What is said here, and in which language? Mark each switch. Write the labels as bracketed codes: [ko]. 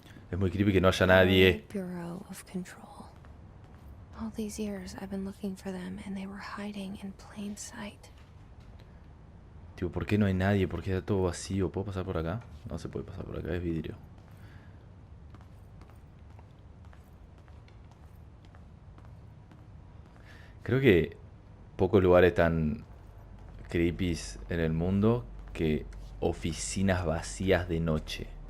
[es] Es muy creepy que no haya nadie. [en] Bureau of Control. All these years I've been looking for them and they were hiding in plain sight. [es] Tipo, ¿por qué no hay nadie? ¿Por qué está todo vacío? ¿Puedo pasar por acá? No se puede pasar por acá, es vidrio. Creo que pocos lugares tan creepy en el mundo que oficinas vacías de noche.